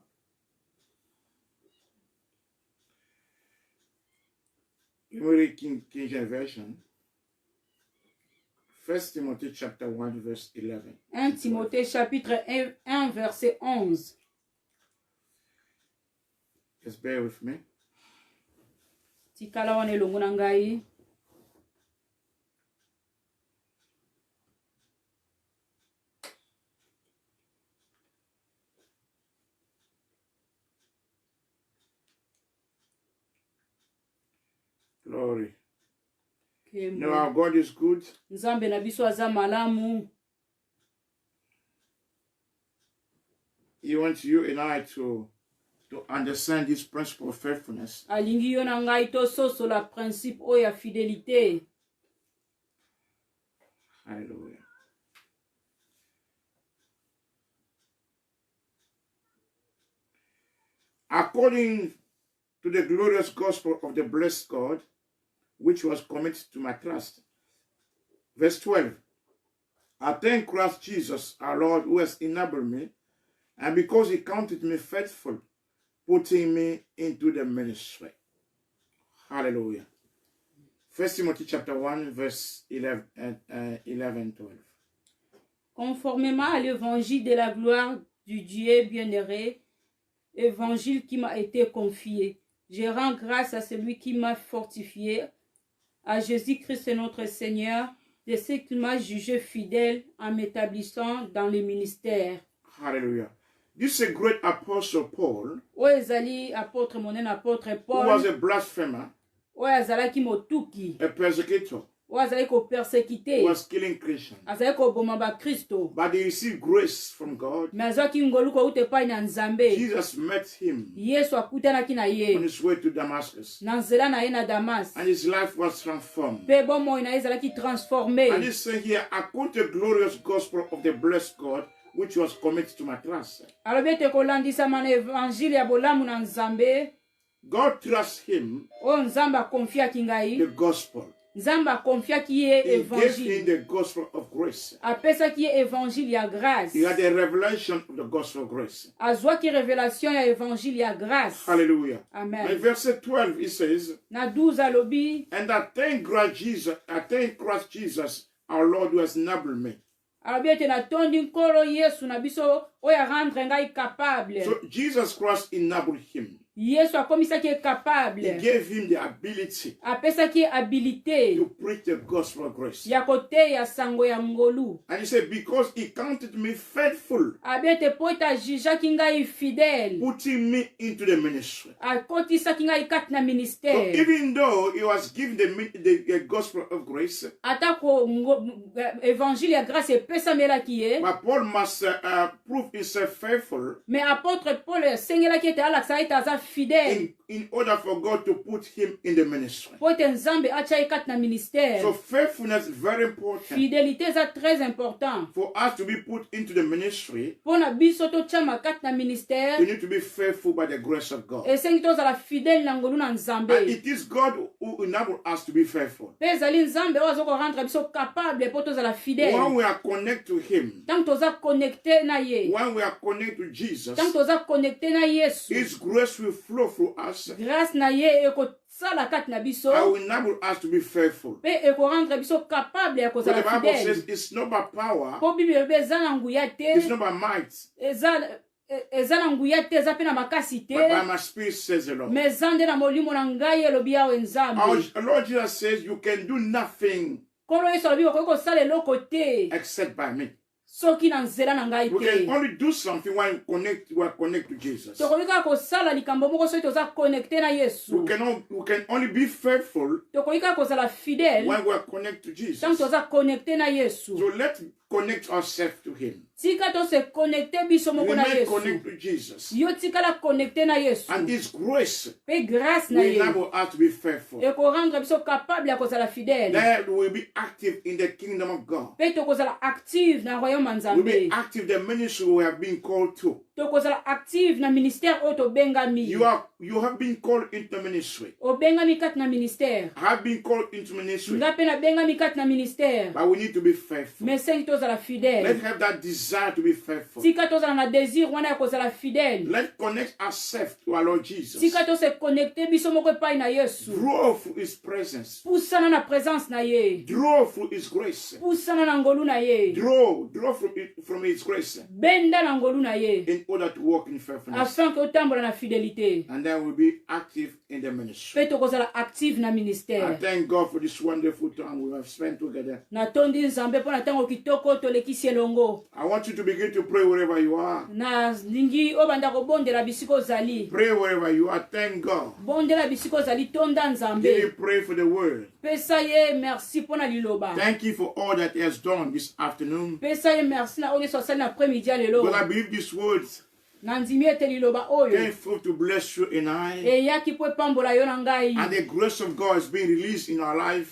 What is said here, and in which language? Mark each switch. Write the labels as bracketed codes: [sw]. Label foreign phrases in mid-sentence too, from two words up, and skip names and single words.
[en] You read King James Version. 1 Timothy, chapter 1, verse 11. [fr] 1 Timothée chapitre 1 verset 11. [en] Just bear with me. [ln] Tikala wana elongo na ngai. [en] Glory. [ln] Kembo. [en] Now our God is good. [ln] Nzambe na biso aza malamu. [en] He wants you and I to understand this principle of faithfulness. [ln] Alingi yo na ngai tososola principe oyo ya fidélité. [en] Hallelujah. According to the glorious gospel of the blessed God, which was committed to my trust. Verse 12. I thank Christ Jesus, our Lord, who has enabled me, and because he counted me faithful, putting me into the ministry. Hallelujah. 1 Timothy chapter 1, verse 11, 12. [fr] Conformément à l'évangile de la gloire du Dieu bien-aimé, évangile qui m'a été confié, je rends grâce à celui qui m'a fortifié, à Jésus-Christ notre Seigneur, de ce qu'il m'a jugé fidèle en m'établissant dans le ministère. [en] Hallelujah. This is a great apostle Paul, [ln] oyo ezali apôtre monene apôtre [en] who was Paul a blasphemer, [ln] oyo azalaki motuki [en] a persecutor, [ln] oyo azalaki [en] who [ln] kopersekite [en] was killing Christians. [ln] azalaki koboma bakristo [en] But he received grace from God. [ln] me azwaki ngolu kouta epai na nzambe [en] Jesus met him [ln] yesu akutanaki na [en] on [ln] ye [en] his way to Damascus, [ln] na nzela na ye na damas [en] and his life was transformed. [ln] mpe bomoi na ye ezalaki transforme [en] And he said here, I quote the glorious gospel of the blessed God, which was committed to my trust. [ln] alobi ete kolandisama na evanjile ya bolamu na nzambe [en] God trusts him [ln] oyo nzambe akonfiaki [en] the [ln] ngai [en] gospel. [ln] nzambe akonfiaki ye [en] He gave him [ln] evangile [en] the gospel of grace. [ln] apesaki ye evangile ya grâce [en] He had a revelation of the gospel of grace. [ln] azwaki révélation ya evangile ya grâce [en] Hallelujah. [ln] amen [en] In verse 12, he says, [ln] na 12 alobi [en] and I thank Christ Jesus, our Lord, who has enabled me. [ln] alobi ete natondi nkolo yesu na biso oyo arendre ngai capable [en] So Jesus Christ enabled him. [ln] yesu akomisaki ye capable [en] He gave him the ability [ln] apesaki ye habilité [en] to preach the gospel of grace. [ln] ya koteya sango ya ngolu [en] And he said, because he counted me faithful, [ln] abi ete po ete ajijaki ngai fidèle [en] putting me into the ministry. [ln] akotisaki ngai kati na [en] So [ln] ministère [en] even though he was given the gospel of grace, [ln] atako évangile ya grâce epesamelaki ye [en] but Paul must prove himself faithful [fr] mais apôtre [ln] paul asengelaki ete alakisa ete aza fidèle [en] in order for God to put him in the ministry. [ln] po ete nzambe atya ye kati na ministère [en] So faithfulness is very important [ln] fidélité eza [fr] très important [en] for us to be put into the ministry. [ln] mpo na biso totyama kati na ministère [en] We need to be faithful by the grace of God. [ln] esengi tozala fidèle na ngolu na [en] And [ln] nzambe [en] it is God who enables us to be faithful. [ln] mpe ezali nzambe oyo azokorendre biso capable mpo tozala fidèle [en] When we are connected to him, [ln] ntango toza connecté na ye [en] when we are connected to Jesus, [ln] ntango toza connecté na yesu [en] his grace will flow through us [ln] grâce na ye ekosala kati na biso [en] and will enable us to be faithful. [ln] mpe ekorendre biso capable ya [en] But the [ln] kozala [en] Bible says [ln] fidèle [en] it's not by power, [ln] mpo biblia elobi eza na nguya te [en] it's not by might, [ln] eza na nguya te eza mpe na makasi te [en] but by my spirit, says the Lord. [ln] me eza nde na molimo na ngai elobi yawe nzambe [en] Our Lord Jesus says, you can do nothing [ln] nkolo yesu alobi okoki kosala eloko te [en] except by me. [ln] soki na nzela na ngai [en] We [ln] te [en] can only do something when we are connected to Jesus. [ln] tokoki kaka kosala likambo moko soki toza connecté na yesu [en] We can only be faithful [ln] tokoki kaka kozala fidèle [en] when we are connected to [ln] ntango [en] Jesus. [ln] toza connecté na yesu [en] So let's connect ourselves to him. [ln] tika tose connecté biso moko na [en] Remain [ln] yesu [en] connected to Jesus. [ln] yo tikala connecté na yesu [en] And his grace [ln] mpe grâce na [en] will [ln] ye [en] enable us to be faithful. [ln] ekorendre biso capable ya kozala fidèle [en] That we will be active in the kingdom of God. [ln] mpe tokozala active na royaume ya [en] We'll [ln] nzambe [en] be active the ministry we have been called to. [ln] tokozala active na ministère oyo tobengami [en] You have been called into ministry. [ln] obengami kati na ministère [en] I have been called into ministry. [ln] nga mpe nabengami kati na ministère [en] But we need to be faithful. [ln] me sengi tozala fidèle [en] Let's have that desire to be faithful. [ln] tika tozala na désir wana ya kozala fidèle [en] Let's connect ourselves to our Lord Jesus. [ln] tika tose connecté biso moko epai na yesu [en] Draw through his presence. [ln] pusana na présence na ye [en] Draw through his grace. [ln] pusana na ngolu na ye [en] Draw from his grace [ln] benda na ngolu na ye [en] in order to walk in faithfulness. [fr] afin ke [ln] otambola na fidélité [en] And then we'll be active in the ministry. [ln] mpe tokozala active na [en] I [ln] ministère [en] thank God for this wonderful time we have spent together. [ln] natondi nzambe mpo na ntango kitoko oyo tolekisi elongo [en] I want you to begin to pray wherever you are. [ln] nalingi obanda kobondela bisika ozali [en] Pray wherever you are. Thank God. [ln] bondela bisika ozali tonda [en] Give me [ln] nzambe [en] pray for the word. [ln] pesa ye merci mpo na liloba [en] Thank you for all that he has done this afternoon. [ln] pesa ye merci na oyo nyonso asali na après-midi ya lelo [en] But I believe these words [ln] nandimi ete liloba oyo [en] came forth to bless you and I. [ln] eyaki mpo epambola yo na ngai [en] And the grace of God is being released in our life